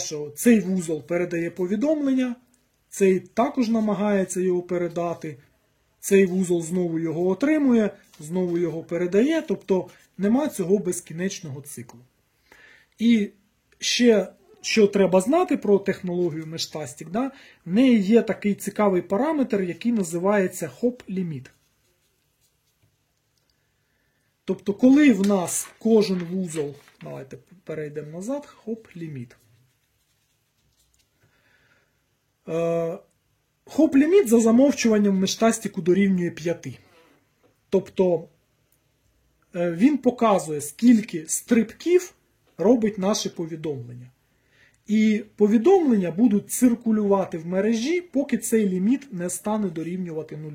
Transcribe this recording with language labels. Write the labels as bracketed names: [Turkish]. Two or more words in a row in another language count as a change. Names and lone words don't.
[Ukrainian] Що цей вузол передає повідомлення, цей також намагається його передати, цей вузол знову його отримує, знову його передає, тобто нема цього безкінечного циклу. І ще, що треба знати про технологію Meshtastic, в неї є такий цікавий параметр, який називається hop-limit. Тобто, коли в нас кожен вузол, давайте перейдемо назад, hop-limit. Hop-limit за замовчуванням в Meshtastic дорівнює 5. Тобто, він показує, скільки стрибків робить наше повідомлення. І повідомлення будуть циркулювати в мережі, поки цей ліміт не стане дорівнювати 0.